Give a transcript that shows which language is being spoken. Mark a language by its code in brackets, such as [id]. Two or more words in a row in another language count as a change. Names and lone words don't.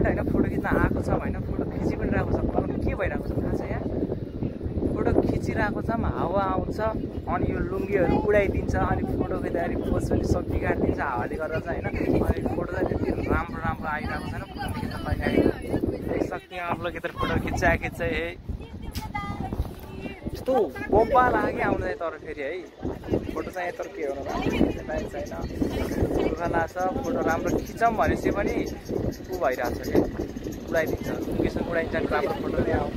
[ne] होइन फोटो खिच्न आएको छ होइन फोटो खिचि पनि रहेको छ तर के भइरहेको छ थाहा छ यहाँ फोटो खिचिरहेको छ हावा आउँछ अनि यो लुङ्गीहरू उडाइदिन्छ अनि फोटो खिच्दाखेरि पोज पनि सब बिगारिदिन्छ हावाले गर्दा चाहिँ होइन अनि फोटो चाहिँ त्यति राम्रो राम्रो आइरहेको छैन फोटो खिच्न पाइरहेको [hi] देख सकते हैं आप लोग इधर [ne] फोटो खिच्चा यस्तो बोम्बा लाग्यो आउँदै तर फेरि है फोटो चाहिँ यत्रो के हो छैन दुःख लाग्छ फोटो राम्रो खिचौँ भनेपछि पनि ऊ भइरहेको छ क्या उडाइदिन्छ लोकेसन उडाइन्छ राम्रो फोटो नै आउँछ